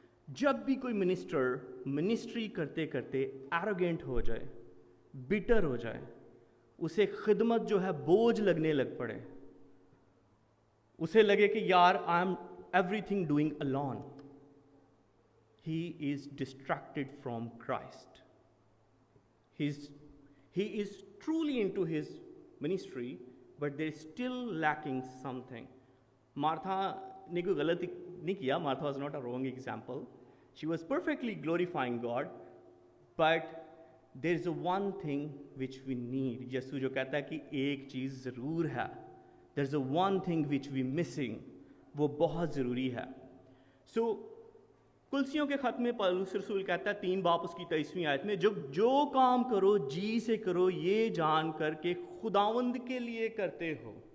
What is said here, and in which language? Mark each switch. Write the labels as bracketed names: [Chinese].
[Hindi] जब भी कोई मिनिस्ट्री करते करते एरोगेंट हो जाए, बिटर हो जाए, उसे खिदमत जो है बोझ लगने लग पड़े, उसे लगे कि यार [English] I am everything doing alone, he is distracted from Christ. He is truly into his ministry, but there is still lacking something. [Hindi] Martha ने कोई गलती नहीं किया, [English] Martha was not a wrong example. She was perfectly glorifying God, but there is one thing which we need. [Hindi] यीशु जो कहता है कि एक चीज़ ज़रूर है, [English] there is one thing which we missing, [Hindi] वो बहुत ज़रूरी है। So कुलसियों के खत में पौलुस रसूल कहता है 3 बाब उसकी 23वीं आयत में, जो काम करो जी से करो, ये जान कर के खुदावंद के लिए करते हो।